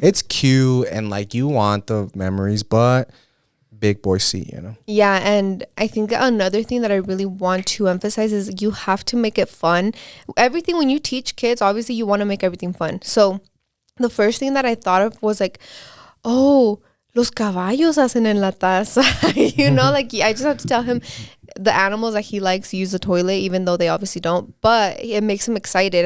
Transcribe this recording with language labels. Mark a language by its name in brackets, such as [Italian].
[English] It's cute, and like you want the memories, but big boy seat, you know. Yeah, and I think another thing that I really want to emphasize is you have to make it fun. Everything, when you teach kids, obviously you want to make everything fun. So the first thing that I thought of was like, oh, [Spanish] los caballos hacen en la taza. [English] You know, like I just have to tell him the animals that he likes use the toilet, even though they obviously don't. But it makes him excited.